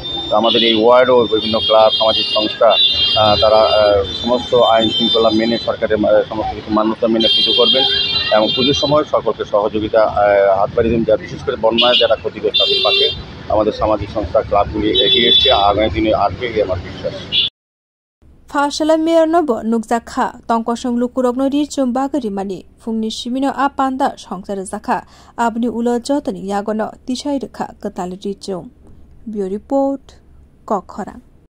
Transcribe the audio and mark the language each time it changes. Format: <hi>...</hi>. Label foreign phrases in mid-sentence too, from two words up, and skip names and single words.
<bn>তো আমাদের এই ওয়ার্ডও বিভিন্ন ক্লাব সামাজিক সংস্থা তারা সমস্ত আইন শৃঙ্খলা মেনে সরকারের সমস্ত কিছু মান্যতা মেনে পুজো করবেন এবং পুজোর সময় সকলকে সহযোগিতা হাত বাড়িয়ে দেন। যা বিশেষ করে বন্যায় যারা ক্ষতিগ্রস্ত তাদের পাশে আমাদের সামাজিক সংস্থা ক্লাবগুলি এগিয়ে এসছে, আগামী দিনে আসবে এই আমার বিশ্বাস।</bn> <trp>फाशला मेयर नब नुगजाखा तंकसं लुकुरकनो रिचुम बागरिमानि फुंनि सिमिनो आ पान्दा संसार जाखा आबनि उल जतनि यागनो तिसाइ रेखा गताल रिचुम बियो रिपोर्ट कखरा।</trp>